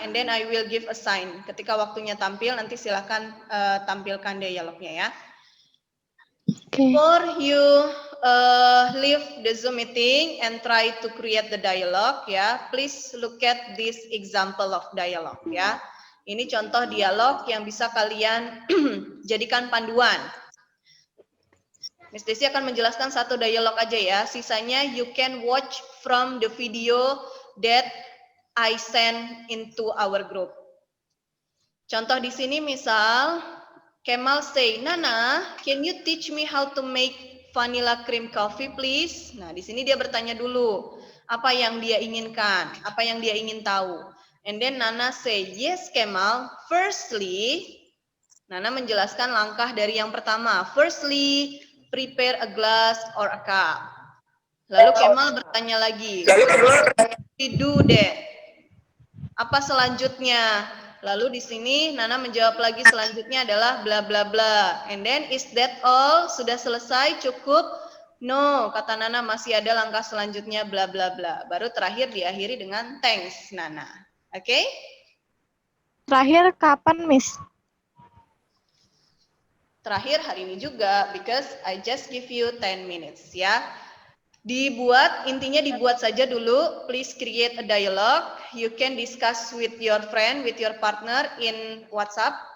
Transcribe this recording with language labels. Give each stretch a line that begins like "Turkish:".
English: And then I will give a sign.
Indonesian: Ketika waktunya tampil, nanti silakan tampilkan dialognya, ya.
English: Before you leave the Zoom meeting and try to create the dialogue, ya, please look at this example of dialogue, ya.
Indonesian: Ini contoh dialog yang bisa kalian jadikan panduan. Miss Desi akan menjelaskan satu dialog aja ya.
English: Sisanya you can watch from the video that I send into our group.
Indonesian: Contoh di sini misal
English: Kemal say, Nana, can you teach me how to make vanilla cream coffee please?
Indonesian: Nah, di sini dia bertanya dulu apa yang dia inginkan, apa yang dia ingin tahu.
English: And then Nana say, yes Kemal, firstly, Nana
Indonesian: menjelaskan langkah dari yang pertama.
English: Firstly, prepare a glass or a cup.
Indonesian: Lalu Kemal bertanya lagi,
English: we do that.
Indonesian: Apa selanjutnya? Lalu di sini Nana menjawab lagi selanjutnya adalah bla bla bla.
English: And then is that all?
Indonesian: Sudah selesai? Cukup? No, kata Nana masih ada langkah selanjutnya bla bla bla. Baru terakhir diakhiri dengan thanks Nana. Oke? Terakhir kapan, Miss? Terakhir hari ini juga,
English: because I just give you 10 minutes ya.
Indonesian: Dibuat, intinya dibuat saja dulu.
English: Please create a dialogue. You can discuss with your friend, with your partner in WhatsApp.